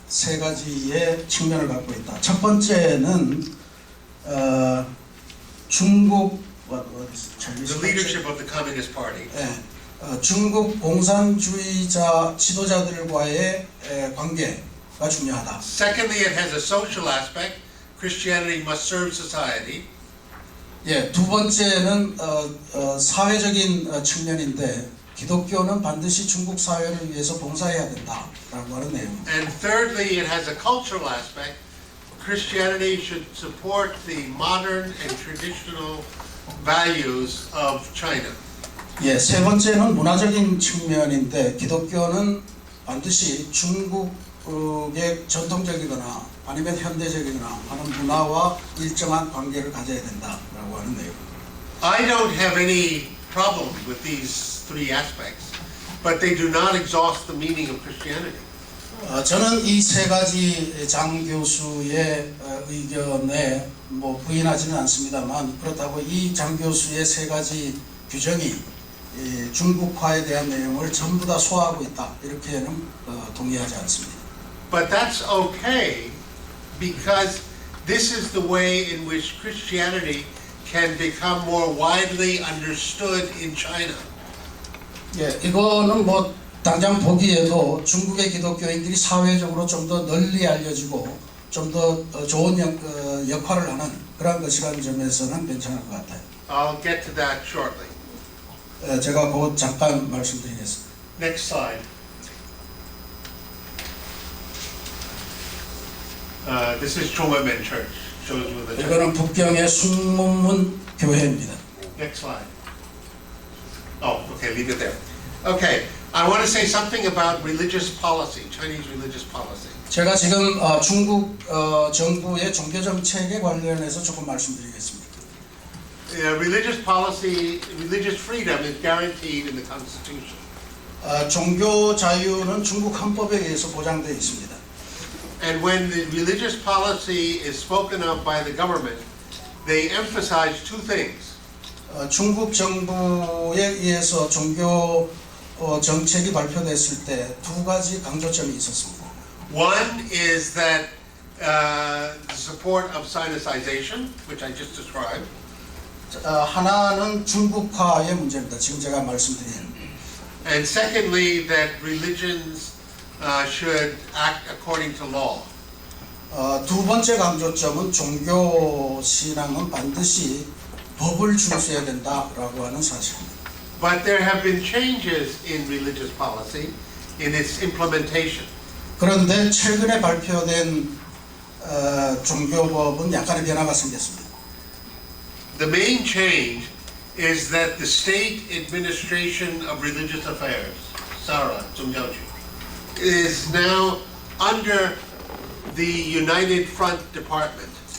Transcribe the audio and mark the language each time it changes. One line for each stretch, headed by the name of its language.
Korean: 세 가지의 측면을 갖고 있다. 첫 번째는 중국
English: The leadership of the Communist Party.
Korean: 예, 중국 공산주의자 지도자들과의 관계가 중요하다.
English: Secondly, it has a social aspect. Christianity must serve society.
Korean: 예, 두 번째는 사회적인 측면인데 기독교는 반드시 중국 사회를 위해서 봉사해야 된다라고 하는 내용입니다.
English: And thirdly, it has a cultural aspect. Christianity should support the modern and traditional values of China.
Korean: 예, 세 번째는 문화적인 측면인데 기독교는 반드시 중국의 전통적이거나 아니면 현대적이거나 하는 문화와 일정한 관계를 가져야 된다라고 하는 내용.
English: I don't have any problem with these three aspects, but they do not exhaust the meaning of Christianity.
Korean: 저는 이 세 가지 장 교수의 의견에 부인하지는 않습니다만 그렇다고 이 장 교수의 세 가지 규정이 중국화에 대한 내용을 전부 다 소화하고 있다 이렇게는 동의하지 않습니다.
English: But that's okay because this is the way in which Christianity can become more widely understood in China.
Korean: 예, 이거는 당장 보기에도 중국의 기독교인들이 사회적으로 좀 더 널리 알려지고 좀 더 좋은 역할을 하는 그런 것이라는 점에서는 괜찮을 것 같아요.
English: I'll get to that shortly.
Korean: 제가 곧 잠깐 말씀드리겠습니다.
English: Next slide. This is Chongmen Church. Shows you the church.
Korean: 이거는 북경의 숭문문 교회입니다.
English: Next slide. Oh, okay, leave it there. Okay, I want to say something about religious policy, Chinese religious policy.
Korean: 제가 지금 중국 정부의 종교 정책에 관련해서 조금 말씀드리겠습니다.
English: Religious policy, religious freedom is guaranteed in the Constitution.
Korean: 종교 자유는 중국 헌법에 의해서 보장되어 있습니다.
English: And when the religious policy is spoken of by the government, they emphasize two things.
Korean: 중국 정부에 의해서 종교 정책이 발표됐을 때 두 가지 강조점이 있었습니다.
English: One is that the support of sinicization, which I just described.
Korean: 하나는 중국화의 문제입니다. 지금 제가 말씀드린
English: And secondly, that religions should act according to law.
Korean: 두 번째 강조점은 종교 신앙은 반드시 법을 준수해야 된다라고 하는 사실입니다.
English: But there have been changes in religious policy in its implementation.
Korean: 그런데 최근에 발표된 종교법은 약간의 변화가 생겼습니다.
English: The main change is that the State Administration of Religious Affairs, SARA, is now under the United Front Department.